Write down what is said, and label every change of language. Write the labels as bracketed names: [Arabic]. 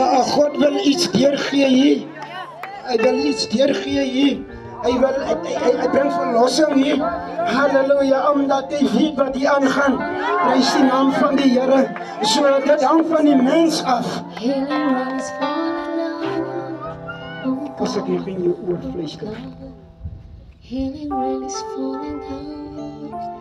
[Afrikaans] God wil iets deurgee hier. Hy wil iets deurgee hier. Hy bring verlossing hier. Halleluja, omdat hy weet wat hier aangaan. Prys die naam van die Here. So dit hang van die mens af. As ek nog in jou oor fluister. [English] Healing rain is falling down.